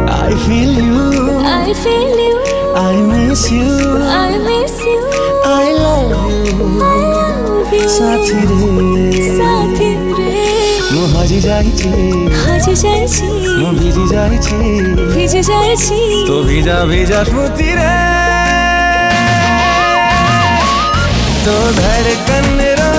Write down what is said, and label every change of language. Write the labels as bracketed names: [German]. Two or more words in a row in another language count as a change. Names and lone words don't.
[English] feel you, I feel you, I miss you, I miss you, I love you, I love you, [Hindi] साथी रे साथी रे [Odia] ମୁଁ ହଜି ଯାଇଛି ହଜି ଯାଇଛି ମୁଁ ଭିଜି ଯାଇଛି ଭିଜି ଯାଇଛି ତୋ ଭିଜା ଭିଜା ସ୍ମୃତିରେ [Hindi] तो धड़कन